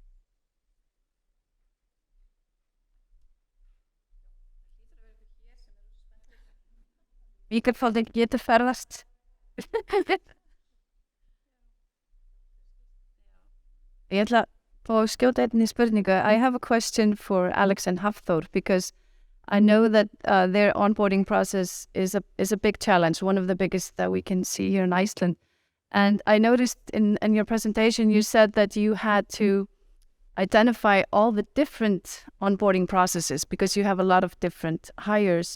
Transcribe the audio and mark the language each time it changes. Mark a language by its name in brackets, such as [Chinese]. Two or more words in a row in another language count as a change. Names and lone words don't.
[Icelandic] Mikrofónin getur ferðast. Ég ætla að skjóta einni spurningu. [English] I have a question for Alex and Hafþór because I know that their onboarding process is a big challenge, one of the biggest that we can see here in Iceland. And I noticed in your presentation you said that you had to identify all the different onboarding processes because you have a lot of different hires.